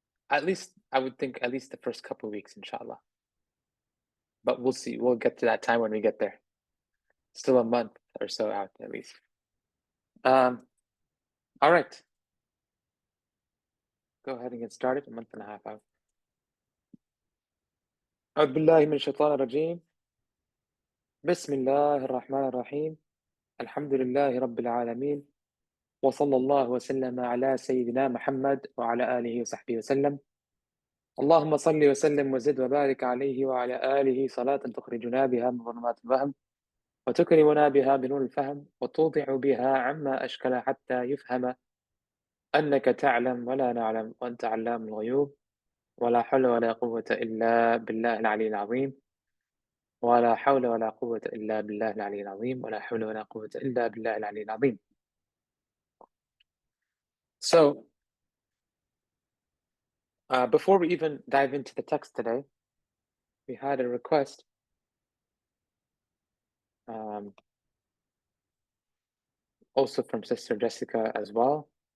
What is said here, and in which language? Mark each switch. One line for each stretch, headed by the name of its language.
English: At least, I would think at least the first couple of weeks, inshallah. But we'll see. We'll get to that time when we get there. Still a month or so out, at least. All right. Go ahead and get started. A month and a half out.
Arabic: أعوذ بالله من الشيطان الرجيم. بسم الله الرحمن الرحيم. الحمد لله رب العالمين. وصلى الله وسلم على سيدنا محمد وعلى آله وصحبه وسلم. اللهم صل وسلم وزد وبارك عليه وعلى آله صلاة تخرجنا بها من ظلمات الوهم وتكرمنا بها بنور الفهم وتوضع بها عما أشكل حتى يفهم أنك تعلم ولا نعلم وأنت علام الغيوب ولا حول ولا قوة إلا بالله العلي العظيم ولا حول ولا قوة إلا بالله العلي العظيم ولا حول ولا قوة إلا بالله العلي العظيم.
English: So, before we even dive into the text today, we had a request also from Sister Jessica as well.